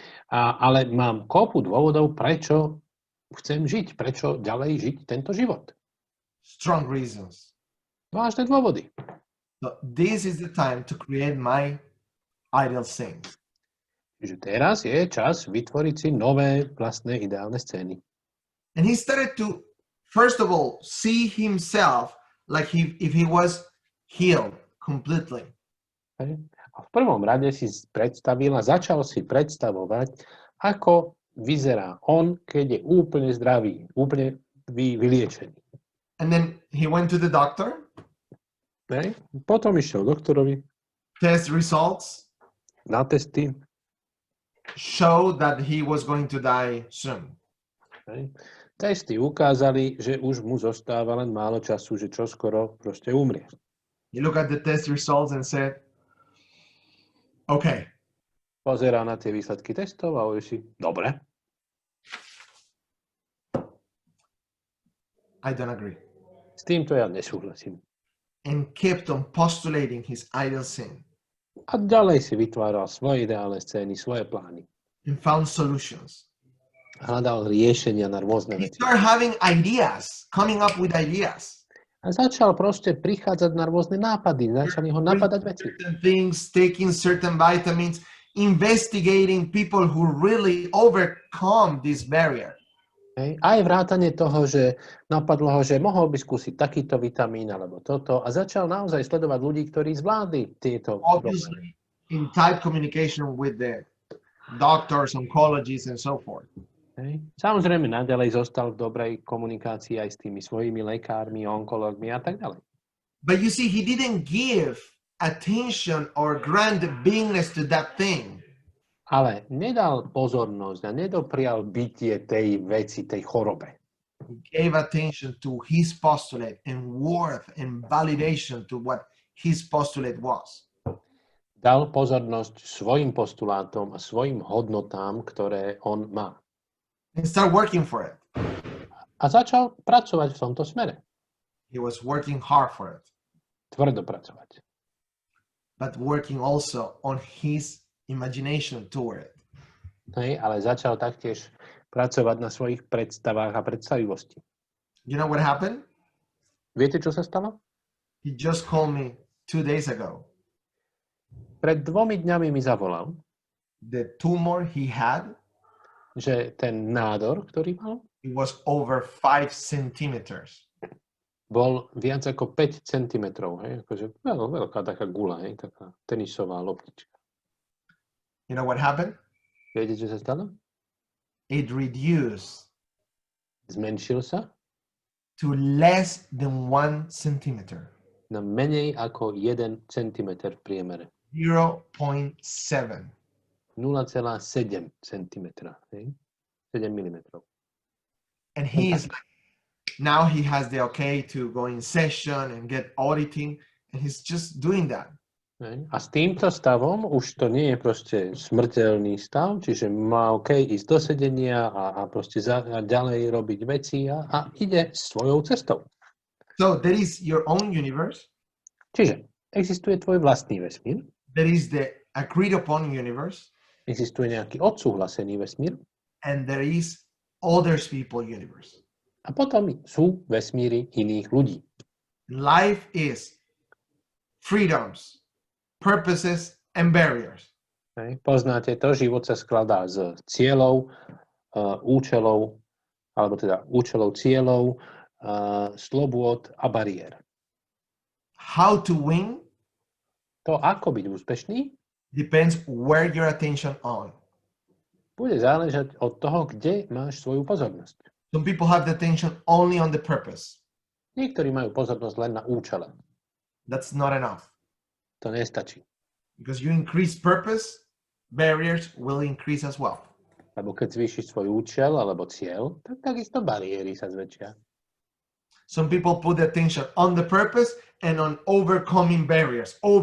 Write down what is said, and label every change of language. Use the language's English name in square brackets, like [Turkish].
[Slovak] Ale mám kopu dôvodov, prečo chcem žiť, prečo ďalej žiť tento život. [English] Strong reasons. [Slovak] Vážne dôvody. [English] So this is the time to create my ideal scene. [Slovak] Čiže teraz je čas vytvoriť si nové vlastné ideálne scény. [English] And he started to, first of all, see himself like if he was healed completely. [Slovak] A v prvom rade si predstavil a začal si predstavovať, ako vyzerá on, keď je úplne zdravý, úplne vyliečený. [English] And then he went to the doctor. [Slovak] Potom išiel doktorovi. [English] Test results. [Slovak] Na testy. [English] Showed that he was going to die soon. [Slovak] Testy ukázali, že už mu zostáva len málo času, že čoskoro proste umrie. [English] He looked at the test results and said, okay. [Slovak] Pozerá na tie výsledky testov a hovorí si, dobre. [English] I don't agree. [Slovak] S týmto ja nesúhlasím. [English] And kept on postulating his ideal scene. [Slovak] A ďalej si vytváral svoje ideálne scény, svoje plány. [English] And found solutions. [Slovak] Hľadal riešenia na rôzne [English] He [Slovak] veci. [English] started having ideas, coming up with ideas. [Slovak] A začal proste prichádzať na rôzne nápady, začali ho napadať veci. [English] Certain things, taking certain vitamins, investigating people who really overcome this barrier. [Slovak] Aj vrátane toho, že napadlo ho, že mohol by skúsiť takýto vitamín alebo toto a začal naozaj sledovať ľudí, ktorí zvládli tieto problémy. [English] Obviously, in tight communication with the doctors, oncologists, and so forth. [Slovak] Samozrejme, naďalej zostal v dobrej komunikácii aj s tými svojimi lekármi, onkológmi a tak ďalej. [English] But you see, he didn't give attention or grant the beingness to that thing. [Slovak] ale nedal pozornosť a nedoprial bytie tej veci, tej chorobe. [English] He gave attention to his postulate and worth and validation to what his postulate was. [Slovak] Dal pozornosť svojim postulátom a svojim hodnotám, ktoré on má. [English] And start working for it. [Slovak] A začal pracovať v tomto smere. [English] He was working hard for it, [Slovak] Tvrdo pracovať. [English] but working also on his imagination toward it. [Slovak] Hej, ale začal taktiež pracovať na svojich predstavách a predstavivosti. [English] You know what happened? [Slovak] Viete, čo sa stalo? [English] He just called me 2 days ago. [Slovak] Pred 2 dňami mi zavolal, [English] The tumor he had, [Slovak] že ten nádor, ktorý mal, [English] it was over 5 centimeters. [Slovak] bol viac ako 5 cm. Hej? Akože veľká taká gula, hej? Taká tenisová loptička. [English] You know what happened? [Slovak] Viete, čo sa stalo? [English] It reduced [Slovak] Zmenšil sa [English] to less than 1 centimeter, [Slovak] na menej ako 1 cm v priemere. [English] 0.7. [Slovak] 0,7 cm. Hej? 7 mm. [English] And he is like, now he has the okay to go in session and get auditing, and he's just doing that. [Slovak] Hej? A s týmto stavom už to nie je proste smrteľný stav, čiže má OK ísť do sedenia a proste a ďalej robiť veci a ide svojou cestou. [English] So there is your own universe. [Slovak] Čiže existuje tvoj vlastný vesmír, [English] There is the agreed upon universe, [Slovak] existuje nejaký odsúhlasený vesmír [English] and there is others people universe. [Slovak] a potom sú vesmíry iných ľudí. [English] Life is freedoms, purposes, and barriers. [Slovak] Hej? Poznáte to, život sa skladá z cieľov, účelov, alebo teda účelov, cieľov, slobôd a bariér. [English] How to win [Slovak] To, ako byť úspešný, [English] depends where your attention on. [Slovak] bude záležať od toho, kde máš svoju pozornosť. [English] Some people have the attention only on the purpose. [Slovak] Niektorí majú pozornosť len na účele. [English] That's not enough. [Slovak] To nestačí. [English] Because you increase purpose, barriers will increase as well. [Slovak] Lebo keď zvýšiš svoj účel alebo cieľ, tak takisto bariéry sa zväčšia. [English] Some people put the attention on the purpose and on overcoming barriers.